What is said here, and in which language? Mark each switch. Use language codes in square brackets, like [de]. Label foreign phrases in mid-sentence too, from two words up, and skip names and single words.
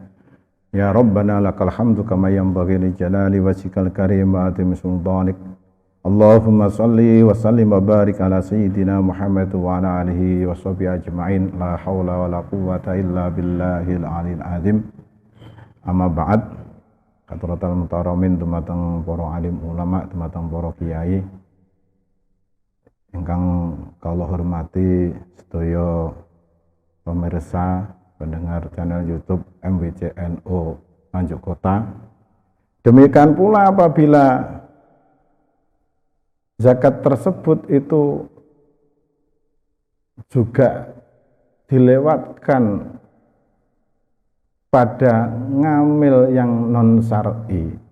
[ar] يا ربنا لك الحمد كما ينبغي لجلال وجهك الكريم وعظيم سلطانك. اللهم صل وسلم وبارك على سيدنا محمد وعلى آله وصحبه أجمعين. لا حول ولا قوة إلا بالله العلي العظيم. أما بعد. حضرات المحترمين [jv] dumateng para alim ulama, dumateng para kiai ingkang kula hormati sedaya [id] pemirsa pendengar [jv] channel YouTube MWCNO Nganjuk Kota. [id] Demikian pula apabila zakat tersebut itu juga dilewatkan pada ngamil yang non syar'i.